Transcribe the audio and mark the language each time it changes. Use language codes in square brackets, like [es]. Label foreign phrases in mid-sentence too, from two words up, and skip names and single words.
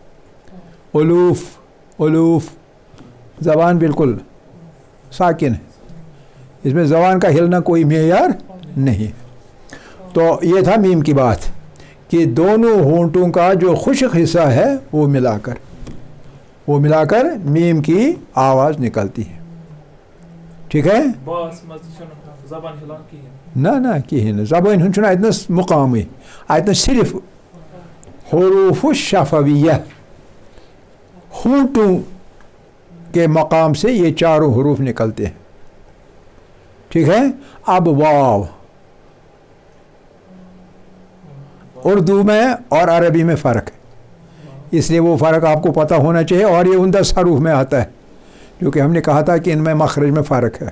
[ur] الوف زبان بالکل ساکن ہے, اس میں زبان کا ہلنا کوئی معیار نہیں. تو یہ تھا میم کی بات کہ دونوں ہونٹوں کا جو خشک حصہ ہے وہ ملا کر میم کی آواز نکلتی ہے, ٹھیک ہے. [ks] نہ کہین زبان ہن چھُنہٕ اتنس مقامٕے, اتنس صرف حروف الشفویہ، [ur] ہونٹوں کے مقام سے یہ چاروں حروف نکلتے ہیں، ٹھیک ہے. اب واو اردو میں اور عربی میں فرق ہے، اس لیے وہ فرق آپ کو پتہ ہونا چاہیے، اور یہ ان 10 حروف میں آتا ہے جو کہ ہم نے کہا تھا کہ ان میں مخرج میں فرق ہے.